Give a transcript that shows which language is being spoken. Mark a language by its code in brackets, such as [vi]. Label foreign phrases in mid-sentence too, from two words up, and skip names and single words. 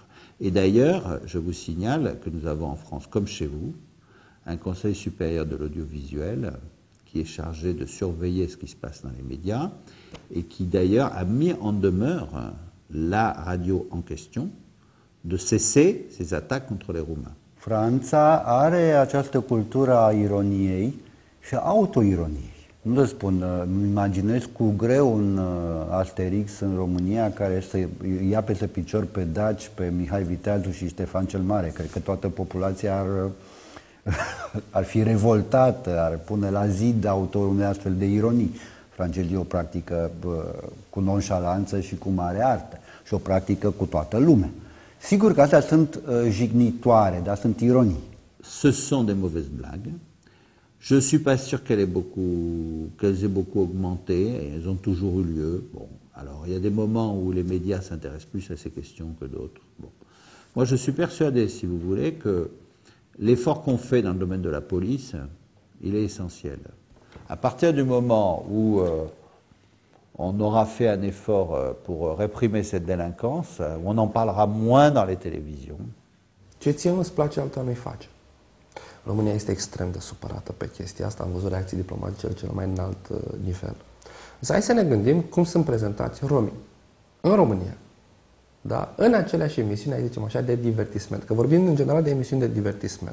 [fr] Et d'ailleurs, je vous signale que nous avons en France, comme chez vous, un Conseil supérieur de l'audiovisuel qui est chargé de surveiller ce qui se passe dans les médias et qui d'ailleurs a mis en demeure la radio en question de cesser ses attaques contre les Roumains. [ro] Franța are această cultură a ironiei și a autoironiei. Nu le spun, îmi imaginez cu greu un Asterix în România care să ia peste picior pe Daci, pe Mihai Viteazu și Ștefan cel Mare. Cred că toată populația ar fi revoltată, ar pune la zid autorul unei astfel de ironii. Francezii o practică cu nonșalanță și cu mare artă și o practică cu toată lumea. Sigur că astea sunt jignitoare, dar sunt ironii. [fr] Ce sont des mauvaises blagues. Je ne suis pas sûr qu'elles aient beaucoup augmenté, elles ont toujours eu lieu. Bon, alors il y a des moments où les médias s'intéressent plus à ces questions que d'autres. Bon. Moi je suis persuadé, si vous voulez, que l'effort qu'on fait dans le domaine de la police, il est essentiel. À partir du moment où on aura fait un effort pour réprimer cette délinquance, on en parlera moins dans les télévisions. [ro] Ce ție nu-ți place, alta nu-i face. România este extrem de supărată pe chestia asta, am văzut reacții diplomatice la cel mai înalt nivel. Însă hai să ne gândim cum sunt prezentați romii în România, da? În aceleași emisiuni, hai zicem așa, de divertisment, că vorbim în general de emisiuni de divertisment.